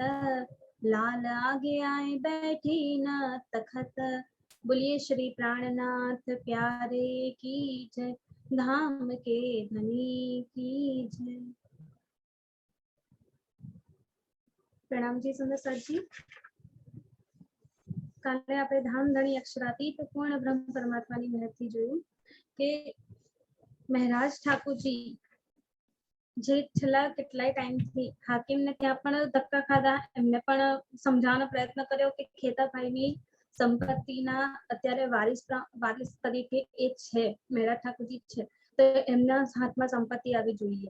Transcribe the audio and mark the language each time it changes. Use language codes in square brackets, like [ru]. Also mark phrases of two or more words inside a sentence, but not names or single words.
[hi] लाल आगे आए बैठी न तखत। बोलिए श्री प्राणनाथ प्यारे की जय, धाम के धनी की जय। प्रणाम जी सुंदर सर जी। [gu] કાલે આપણે ધામ ધણી અક્ષરાતીત પૂર્ણ બ્રહ્મ પરમાત્માની મહેરથી જોયું કે મહારાજ ઠાકોરજી જે છેલ્લા કેટલાય ટાઈમથી હાકીમને ત્યાં પણ ધક્કા ખાધા, એમને પણ સમજાવવાનો પ્રયત્ન કર્યો કે ખેતાભાઈની સંપત્તિના અત્યારે વારિસ તરીકે એ છે મહારાજ ઠાકોરજી છે, તો એમના હાથમાં સંપત્તિ આવી જોઈએ.